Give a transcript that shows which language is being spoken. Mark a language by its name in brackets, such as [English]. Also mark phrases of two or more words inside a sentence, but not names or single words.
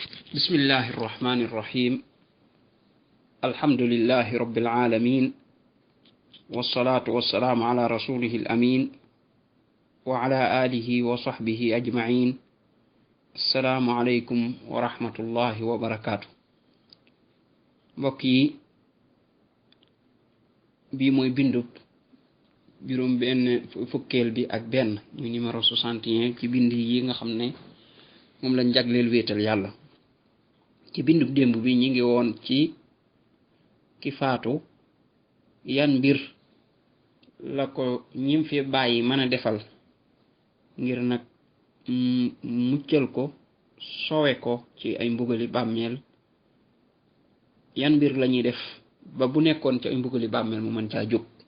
[Arabic] بسم الله الرحمن الرحيم الحمد لله رب العالمين والصلاة والسلام على رسوله الأمين وعلى آله وصحبه أجمعين. السلام عليكم ورحمة الله وبركاته. [Wolof] بقي bi moy bindub juróom benn fukkeel bi ak benn muy numéro 61 ci bind yi nga xam ne moom lañ jagleel wéetal yàlla. ci bindub démb bi ñi ngi woon ci ki faatu yan mbir la ko ñim fi bàyyi mën a defal ngir nag muccal ko sowe ko ci ay mbugali bàmmeel, yan mbir lañuy def ba bu nekkoon ci ay mbugali bàmmeel mu mën caa jóg.